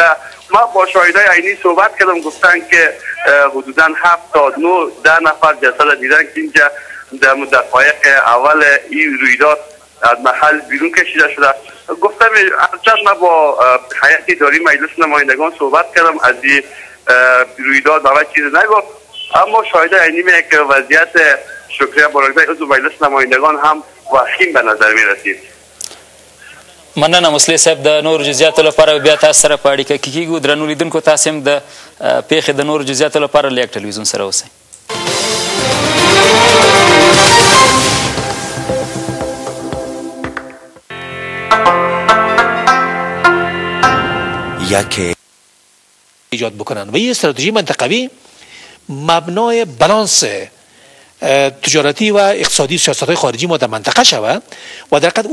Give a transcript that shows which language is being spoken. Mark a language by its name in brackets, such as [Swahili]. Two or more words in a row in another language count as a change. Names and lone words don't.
[Persian] ما با شاهدای عینی صحبت کردم، گفتن که حدودا 7 تا 9 نفر جسد دیدن که اینجا در دقایق اول این رویداد از محل بیرون کشیده شده. گفتم هرچند ما با هیئت اداری مجلس نمایندگان صحبت کردم، از این رویداد اول چیز نگفت، اما شاهدای عینی میگه که وضعیت شکریا بارکزی عضو مجلس نمایندگان هم وخیم به نظر می رسید. [Pashto] مننه مسلح صاحب. د نورو جزئیاتو لپاره بیا تاسو سره په اړیکه کې کېږو. درنو لیدونکو، تاسو هم د پیښې د نورو جزئیاتو لپاره له یک ټلویزیون سره اوسئ. [Persian] یک ایجاد بکنن و این استراتژی منطقوی مبنای بالانس تجارتی و اقتصادی سیاست های خارجی ما در منطقه شود و در